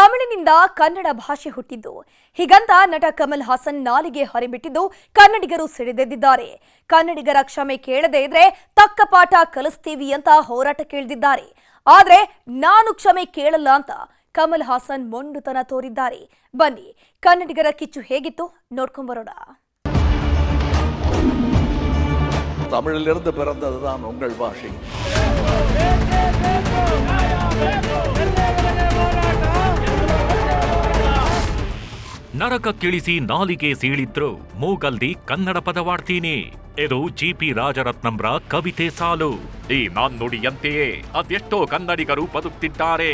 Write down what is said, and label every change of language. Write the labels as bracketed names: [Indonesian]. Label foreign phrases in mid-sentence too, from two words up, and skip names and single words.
[Kannada] ಮಣ್ಣಿನಿಂದ ಕನ್ನಡ ಭಾಷೆ ಹುಟ್ಟಿದ್ದು ಹೀಗಂತ ನಟ ಕಮಲ್ ಹಾಸನ್ ನಾಲಿಗೆ ಹರಿಬಿಟ್ಟಿದ್ದು ಕನ್ನಡಿಗರು ಸಿಡಿದೆದ್ದಿದ್ದಾರೆ. ಕನ್ನಡಿಗರ ಕ್ಷಮೆ ಕೇಳದೇ ಇದ್ರೆ ತಕ್ಕ ಪಾಠ ಕಲಿಸ್ತೀವಿ ಅಂತ ಹೋರಾಟಕ್ಕಿಳಿದಿದ್ದಾರೆ. ಆದ್ರೆ ನಾನು ಕ್ಷಮೆ ಕೇಳಲ್ಲ ಅಂತ ಕಮಲ್ ಹಾಸನ್ ಮೊಂಡುತನ ತೋರಿದ್ದಾರೆ. ಬನ್ನಿ ಕನ್ನಡಿಗರ ಕಿಚ್ಚು ಹೇಗಿತ್ತು ನೋಡ್ಕೊಂಬರೋಣ. [Tamil] தமிழிலிருந்து பிறந்ததுதான் உங்கள் பாஷை. [Kannada] ನರಕಕ್ಕಿಳಿಸಿ ನಾಲಿಗೆ ಸೀಳಿದ್ರು ಮೂಗಲ್ದಿ ಕನ್ನಡ ಪದವಾಡ್ತೀನಿ. ಇದು GP ರಾಜರತ್ನಂರ ಕವಿತೆ ಸಾಲು. ಈ ನಾನ್ನುಡಿಯಂತೆಯೇ ಅದೆಷ್ಟೋ ಕನ್ನಡಿಗರು ಬದುಕ್ತಿದ್ದಾರೆ.